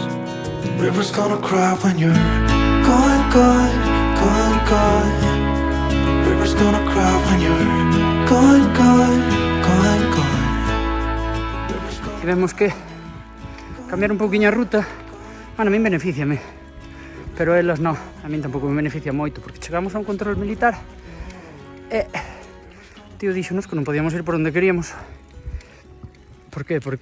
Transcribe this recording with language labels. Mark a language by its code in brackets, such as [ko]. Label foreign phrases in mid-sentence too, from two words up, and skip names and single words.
[en] The river's gonna cry when you're gone, gone, gone, gone. The river's gonna cry when you're gone, gone, gone, gone. [gl] Tivemos que cambiar un pouquiño a ruta. Bueno, a min beneficiame, pero elas non, a min tampouco me beneficia moito, porque chegamos a un control militar e o tío díxonos que non podíamos ir por onde queríamos. Por qué?